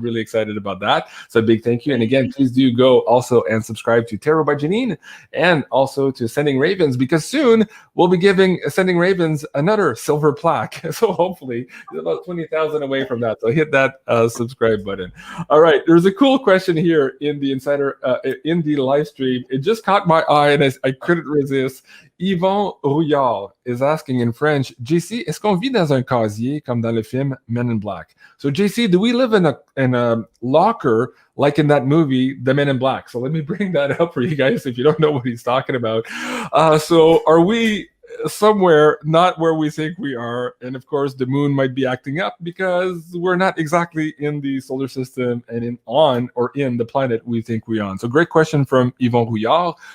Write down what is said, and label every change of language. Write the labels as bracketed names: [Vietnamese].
[English] Really excited about that. So a big thank you. And again, please do go also and subscribe to Tarot by Janine and also to Sending Ravens, because soon we'll be giving Sending Ravens another silver plaque. So hopefully about 20,000 away from that. So hit that subscribe button. All right, there's a cool question here in the Insider in the live stream. It just caught my eye and I couldn't resist. Yvon Rouillard is asking in French, JC, [French] est-ce qu'on vit dans un casier comme dans le film Men in Black? [English] So JC, do we live in a locker like in that movie, The Men in Black? So let me bring that up for you guys if you don't know what he's talking about. So are we somewhere not where we think we are? And of course the moon might be acting up because we're not exactly in the solar system and in the planet we think we're on. So great question from Yvon Rouillard.